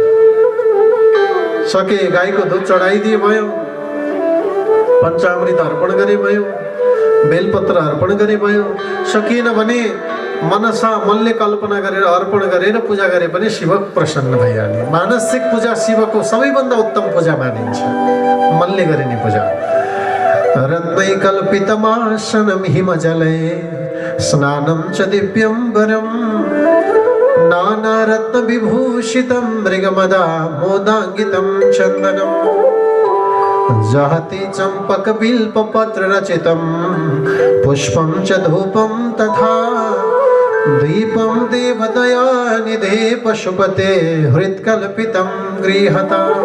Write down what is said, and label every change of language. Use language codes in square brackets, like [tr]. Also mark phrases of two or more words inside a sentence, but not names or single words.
[ne] सके गाईको दुध चढाइदिए भयो, पञ्चामृत अर्पण गरे भयो, बेलपत्र अर्पण गरे भयो। सकिएन भने मनसा मनले कल्पना गरेर अर्पण गरेर पूजा गरे पनि शिव प्रसन्न भइहाल्ने। मानसिक पूजा शिवको सबैभन्दा उत्तम पूजा मानिन्छ, मनले गरिने पूजा। [sa] रत्नै कल्पितमासनं हिमजले स्नानं च दिव्यम्बरं नानारत्न विभूषितं मृगमदा मोदाङ्गितं चन्दनम् जहति चंपक बिल्प पत्र रचितं पुष्पं च धूपं तथा दीपं देवदया निधे पशुपते हृत्कल्पितं गृहता